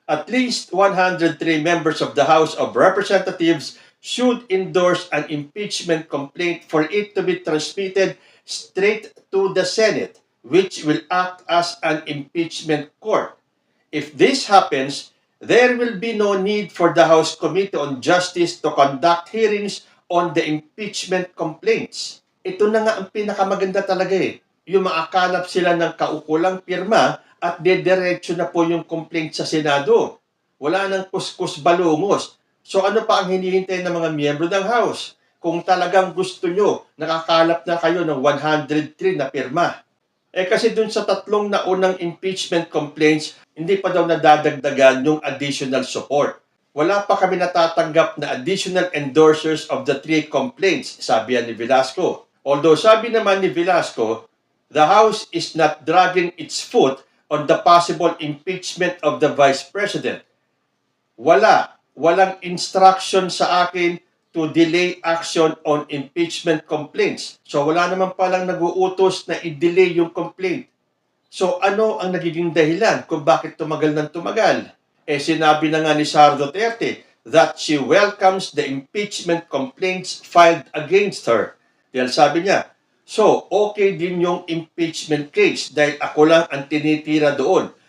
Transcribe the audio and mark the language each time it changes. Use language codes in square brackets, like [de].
[en] At least 103 members of the House of Representatives should endorse an impeachment complaint for it to be transmitted straight to the Senate, which will act as an impeachment court. If this happens, there will be no need for the House Committee on Justice to conduct hearings on the impeachment complaints. [tl] Ito na nga ang pinakamaganda talaga eh. Yung makakalap sila ng kaukulang pirma at dediretso na po yung complaint sa Senado. Wala nang kuskus balungos. So ano pa ang hinihintay ng mga miyembro ng House? Kung talagang gusto nyo, nakakalap na kayo ng 103 na pirma. Kasi dun sa 3 na unang impeachment complaints, hindi pa daw nadadagdagan yung additional support. Wala pa kami natatanggap na [en] additional endorsers of the 3 complaints, [tl] sabi ni Velasco. [en] Although [tl] sabi naman ni Velasco, [en] the House is not dragging its foot on the possible impeachment of the Vice President. [tl] Walang instruction sa akin [en] to delay action on impeachment complaints. [tl] So wala naman palang nag-uutos na i-delay yung complaint. So ano ang nagiging dahilan kung bakit tumagal ng tumagal? Sinabi na nga ni [en] Sara Duterte that she welcomes the impeachment complaints filed against her. [tl] Dahil sabi niya, so okay din yung impeachment case dahil ako lang ang tinitira doon.